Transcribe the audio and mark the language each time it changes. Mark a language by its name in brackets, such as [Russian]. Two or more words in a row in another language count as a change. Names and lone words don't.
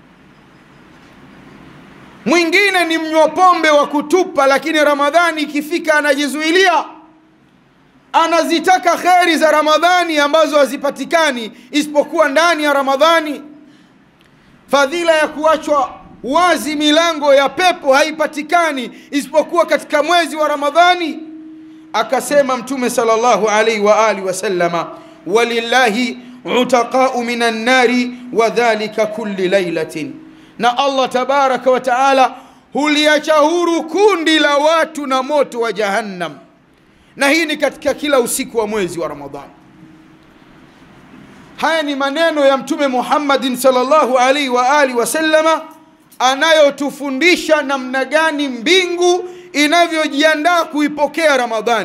[Swahili] Mwingine ni mnywa pombe wa kutupa, lakini Ramadhani ikifika anajizuilia, anazitaka kheri za Ramadhani ambazo hazipatikani isipokuwa ndani ya Ramadhani. Fadhila ya kuachwa wazi milango ya pepo haipatikani isipokuwa katika mwezi wa Ramadhani. Akasema Mtume [Arabic] صلى الله عليه وعلى آله وسلم ولله عتقاء من النار وذلك كل ليلة, [Swahili] na Allah [Arabic] تبارك وتعالى [Swahili] huliacha huru kundi la watu na moto wa jahannam, na hii ni katika kila usiku wa mwezi wa Ramadhani. Haya ni maneno ya Mtume Muhammadin [Arabic] صلى الله عليه وعلى آله وسلم, [Swahili] anayotufundisha namna gani mbingu inavyojiandaa kuipokea Ramadhani.